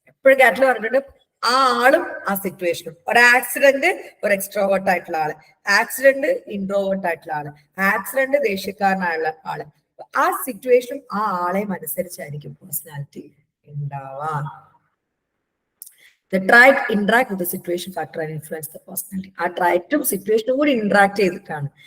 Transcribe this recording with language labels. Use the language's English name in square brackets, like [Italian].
[Malayalam] എപ്പോഴും കാറ്റിൽ പറഞ്ഞിട്ടുണ്ട് ആ ആളും ആ സിറ്റുവേഷനും. ഒരു ആക്സിഡന്റ് ഒരു എക്സ്ട്രോവേർട്ട് ആയിട്ടുള്ള ആള്, ആക്സിഡന്റ് ഇൻട്രോവേർട്ട് ആയിട്ടുള്ള ആള്, ആക്സിഡന്റ് ദേഷ്യക്കാരനായുള്ള ആള്. ആ സിറ്റുവേഷനും ആ ആളെയും അനുസരിച്ചായിരിക്കും personality ഉണ്ടാവാ. [English] The trait interact with the situation factor and influence the personality. [Malayalam] ആ ട്രൈറ്റും സിറ്റുവേഷനും കൂടി ഇന്ററാക്ട് ചെയ്തിട്ടാണ്.